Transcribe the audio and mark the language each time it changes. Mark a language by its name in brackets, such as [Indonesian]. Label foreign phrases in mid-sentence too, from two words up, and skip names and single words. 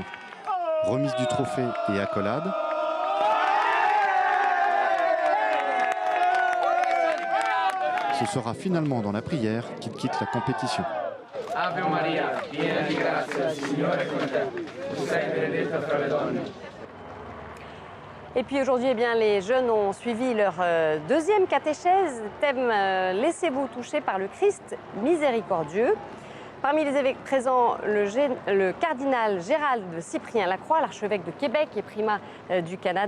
[French] Remise du trophée et accolade. Ce sera finalement dans la prière qu'il quitte la compétition. [Italian] Ave Maria, piena di grazia, il Signore è con te. Tu sei benedetta fra le donne. [French] Et puis aujourd'hui, eh bien, les jeunes ont suivi leur deuxième catéchèse, thème Laissez-vous toucher par le Christ miséricordieux. Parmi les évêques présents, le cardinal Gérald Cyprien Lacroix, l'archevêque de Québec et primat du Canada.